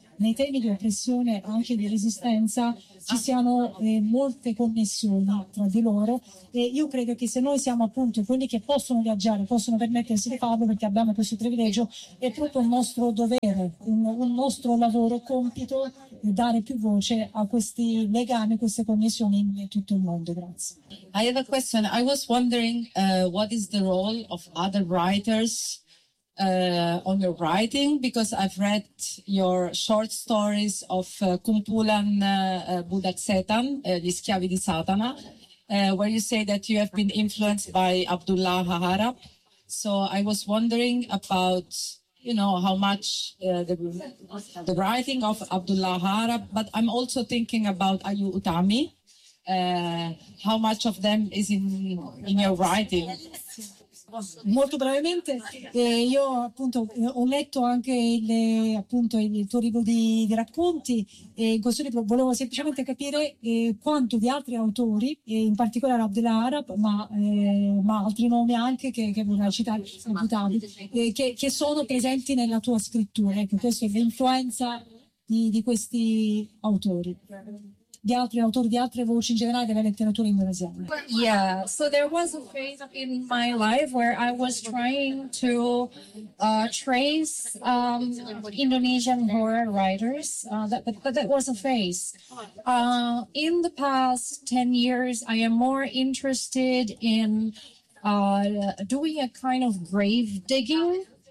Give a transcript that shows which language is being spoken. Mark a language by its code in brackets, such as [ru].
[it] nei temi di oppressione anche di resistenza ci siano molte connessioni tra di loro, e io credo che se noi siamo appunto quelli che possono viaggiare, possono permettersi di farlo perché abbiamo questo privilegio, è proprio un nostro dovere, un nostro lavoro, compito, dare più voce a questi legami, queste connessioni in tutto il mondo. Grazie. [en] I have a question. I was wondering what is the role of other writers on your writing, because I've read your short stories of Kumpulan Budak Setan, Gli Schiavi di Satana, where you say that you have been influenced by Abdullah Harap. So I was wondering about, you know, how much the writing of Abdullah Harap, but I'm also thinking about Ayu Utami, how much of them is in your writing. [it] Molto brevemente, io appunto ho letto anche il tuo libro di racconti, e in questo libro volevo semplicemente capire quanto di altri autori, in particolare Abdullah Harap, ma altri nomi anche che vorrei citare, che sono presenti nella tua scrittura, ecco, questa è l'influenza di questi autori. Di altri autori, di altre voci in generale della letteratura indonesiana. [en] Yeah, so there was a phase in my life where I was trying to trace Indonesian horror writers. That was a phase. In the past 10 years, I am more interested in doing a kind of grave digging.